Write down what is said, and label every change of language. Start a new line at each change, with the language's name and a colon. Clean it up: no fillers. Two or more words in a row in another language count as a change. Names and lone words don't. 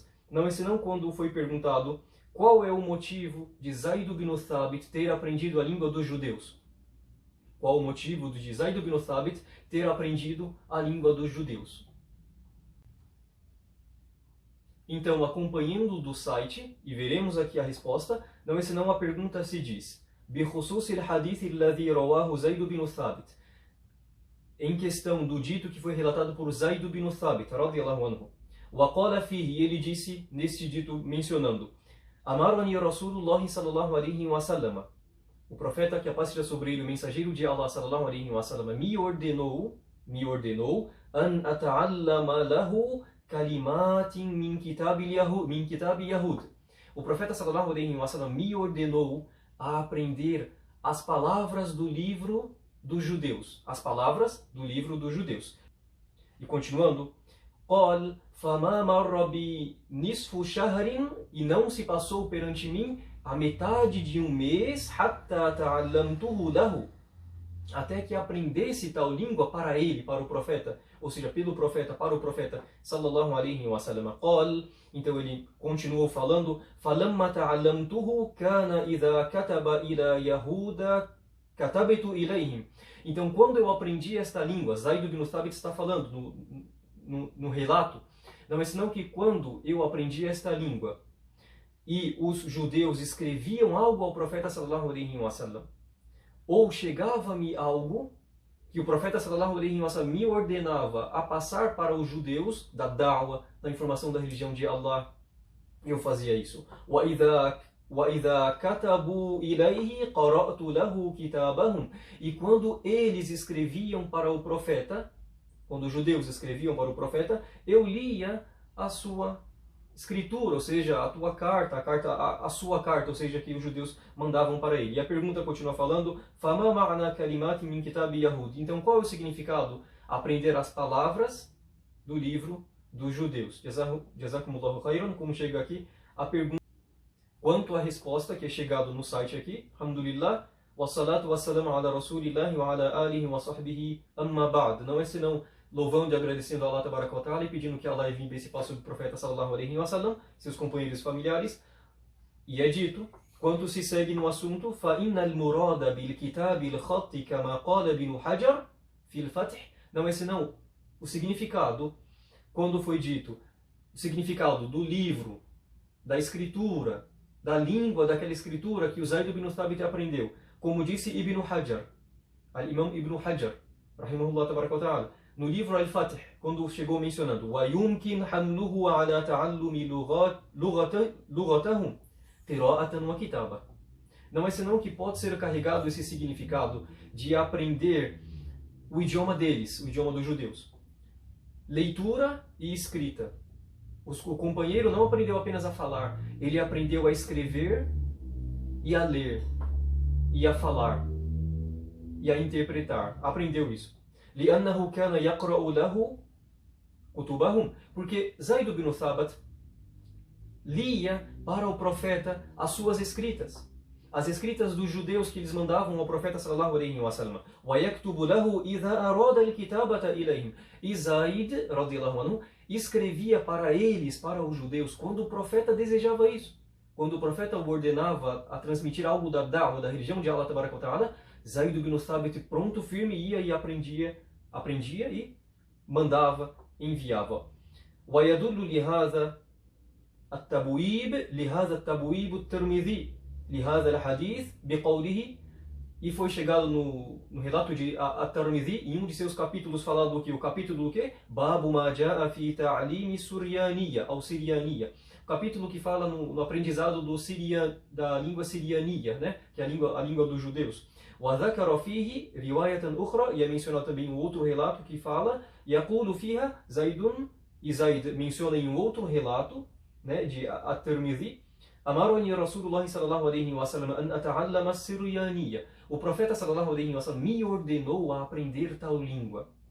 Portuguese: Não é senão quando foi perguntado qual é o motivo de Zaid bin Thabit ter aprendido a língua dos judeus. Qual o motivo de Zaid bin Thabit ter aprendido a língua dos judeus? Então, acompanhando do site, e veremos aqui a resposta, não é senão a pergunta se diz:
Arabic: بخصوص الحديث الذي رواه زيد بن ثابت,
Portuguese: em questão do dito que foi relatado por Zaid bin Thabit,
Arabic: رضي الله عنه. وقال فيه,
Portuguese: e ele disse neste dito mencionando:
Arabic: أمرني رسول الله صلى الله عليه وسلم,
Portuguese: o profeta, que a paz seja sobre ele, o mensageiro de Allah
Arabic: صلى الله عليه وسلم,
Portuguese: me ordenou
Arabic: أن أتعلم له كلمات من كتاب يهود.
Portuguese: O profeta
Arabic: صلى الله عليه وسلم
Portuguese: me ordenou a aprender as palavras do livro dos judeus. As palavras do livro dos judeus. E continuando,
Arabic: قال فما مر بنصف شهر,
Portuguese: e não se passou perante mim a metade de um mês,
Arabic: حتى تعلمته له,
Portuguese: até que aprendesse tal língua para ele, para o profeta, ou seja, pelo profeta, para o profeta,
Arabic: صلى الله عليه وسلم. قال,
Portuguese: então ele continuou falando,
Arabic: فلما تعلمته كان إذا كتب إلى يهود كتبت إليهم.
Portuguese: Então, quando eu aprendi esta língua, Zaid bin Thabit está falando no relato, não é senão que quando eu aprendi esta língua e os judeus escreviam algo ao profeta
Arabic: صلى الله عليه وسلم,
Portuguese: ou chegava-me algo que o profeta
Arabic: صلى الله عليه وسلم
Portuguese: me ordenava a passar para os judeus da da'wa, da informação da religião de Allah, eu fazia isso.
Arabic: وَإِذَا كَتَبُوا إِلَيْهِ قَرَأْتُ لَهُ كِتَابَهُمْ.
Portuguese: E quando eles escreviam para o profeta, quando os judeus escreviam para o profeta, eu lia a sua escritura, ou seja, a tua carta, a sua carta, ou seja, que os judeus mandavam para ele. E a pergunta continua falando,
Arabic: فَمَا مَعْنَا كَلِمَاتٍ مِنْ كِتَابِ يَهُودِ.
Portuguese: Então, qual é o significado? Aprender as palavras do livro dos judeus.
Arabic: جزاكم الله خيرا,
Portuguese: como chega aqui a pergunta. Quanto à resposta que é chegado no site aqui,
Arabic: الحمد لله والصلاة والسلام على رسول الله وعلى آله وصحبه أما بعد.
Portuguese: Não é senão louvando e agradecendo a Allah
Arabic: تبارك وتعالى
Portuguese: e pedindo que Allah envie esse passo do profeta
Arabic: صلى الله عليه وسلم,
Portuguese: seus companheiros familiares. E é dito, quando se segue no assunto,
Arabic: فَإِنَّ الْمُرَادَ بِالْكِتَابِ الْخَطِّ كَمَا قَالَ بِنُ حَجَرٍ فِي الْفَتْحِ.
Portuguese: Não é senão o significado, quando foi dito, o significado do livro, da escritura, da língua daquela escritura que o Zaid bin Thabit aprendeu. Como disse Ibn Hajar, Al-Imam Ibn Hajar,
Arabic: رحمه الله تبارك وتعالى,
Portuguese: no livro Al-Fath, quando chegou mencionando
Arabic: وَيُمْكِنْ حَمْلُهُ عَلَى تَعَلُّمِ لُغَتَهُمْ قِرَاءَةً وَكِتَابًا.
Portuguese: não é senão que pode ser carregado esse significado de aprender o idioma deles, o idioma dos judeus. Leitura e escrita. O companheiro não aprendeu apenas a falar, ele aprendeu a escrever e a ler, e a falar, e a interpretar. Aprendeu isso.
Arabic: لأنه كان يقرأ له كتبهم,
Portuguese: porque Zaid ibn Thabat lia para o profeta as suas escritas. As escritas dos judeus que eles mandavam ao profeta
Arabic: صلى الله عليه وسلم. وَيَكْتُبُ لَهُ إِذَا أَرَادَ الْكِتَابَةَ إِلَيْهِمْ.
Portuguese: E Zaid,
Arabic: رضي الله عنه,
Portuguese: escrevia para eles, para os judeus, quando o profeta desejava isso. Quando o profeta o ordenava a transmitir algo da da'wah, da religião de Allah
Arabic: تبارك وتعالى,
Portuguese: Zaid ibn Thabit, pronto, firme, ia e aprendia e mandava, enviava.
Arabic: وَيَدُلُّ لِهَذَا التَّبْوِيبُ التِّرْمِذِي لهذا الحديث بقوله,
Portuguese: e foi chegado no relato de At-Tirmidhi, em um de seus capítulos, falado o que? O capítulo do que?
Arabic: باب ما جاء في تعليم السريانية,
Portuguese: ou Sirianiya. O capítulo que fala no aprendizado da língua siriania, né? Que é a língua dos judeus.
Arabic: وذكر فيه رواية أخرى,
Portuguese: e é mencionado também um outro relato que fala,
Arabic: يقول فيها زيد,
Portuguese: e Zaid menciona em um outro relato, né, de At-Tirmidhi,
Arabic: أمرني رسول الله صلى الله عليه وسلم أن أتعلم السريانية.
Portuguese: O profeta
Arabic: صلى الله عليه وسلم
Portuguese: me ordenou a aprender tal língua.